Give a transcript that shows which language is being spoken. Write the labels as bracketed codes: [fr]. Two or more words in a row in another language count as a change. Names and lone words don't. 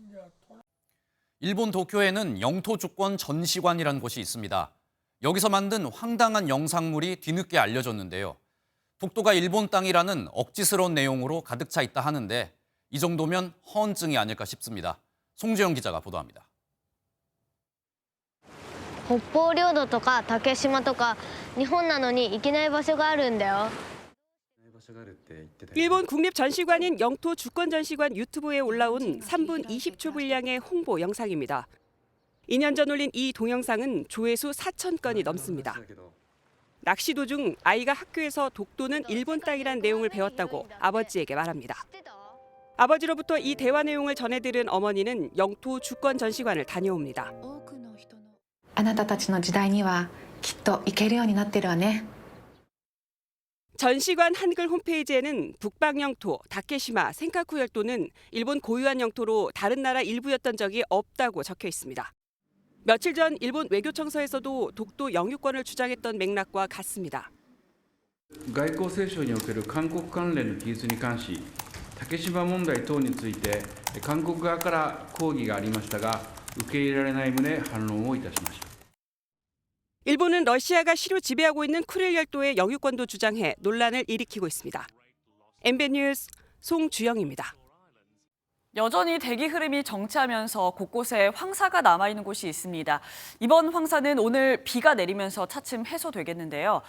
[ko] 일본 도쿄에는 영토 주권 전시관이라는 곳이 있습니다. 여기서 만든 황당한 영상물이 뒤늦게 알려졌는데요. 독도가 일본 땅이라는 억지스러운 내용으로 가득 차 있다 하는데 이 정도면 허언증이 아닐까 싶습니다. 송주영 기자가 보도합니다. [ja] 北方領土とか竹島とか日本なのに行けない場所があるんだよ. [ko] 일본 국립전시관인 영토주권전시관 유튜브에 올라온 3분 20초 분량의 홍보 영상입니다. 2년 전 올린 이 동영상은 조회수 4,000건이 넘습니다. 낚시 도중 아이가 학교에서 독도는 일본 땅이란 내용을 배웠다고 아버지에게 말합니다. 아버지로부터 이 대화 내용을 전해들은 어머니는 영토주권전시관을 다녀옵니다. [ja] あなたたちの時代にはきっと行けるようになってるわね. [ko] 전시관 한글 홈페이지에는 북방 영토, 다케시마, 센카쿠 열도는 일본 고유한 영토로 다른 나라 일부였던 적이 없다고 적혀 있습니다. 며칠 전 일본 외교청서에서도 독도 영유권을 주장했던 맥락과 같습니다. [ja] 外交青書における韓国関連の記述に関し、竹島問題等について韓国側から抗議がありましたが、受け入れられない旨反論をいたしました。 [ko] 일본은 러시아가 시로 지배하고 있는 쿠릴 열도의 영유권도 주장해 논란을 일으키고 있습니다. MBN 뉴스 송주영입니다. 여전히 대기 흐름이 정체하면서 곳곳에 황사가 남아있는 곳이 있습니다. 이번 황사는 오늘 비가 내리면서 차츰 해소되겠는데요.